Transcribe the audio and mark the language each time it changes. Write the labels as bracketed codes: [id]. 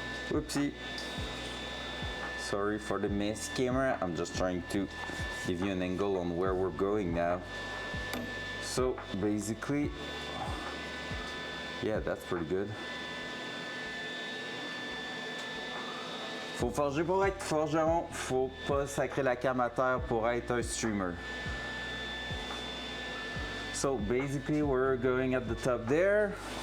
[en] Whoopsie. Sorry for the miss camera. I'm just trying to give you an angle on where we're going now. So basically, yeah, that's pretty good. [fr] Faut forger pour être forgeron, faut pas sacrer la cam à terre pour être un streamer. [en] So basically, we're going at the top there.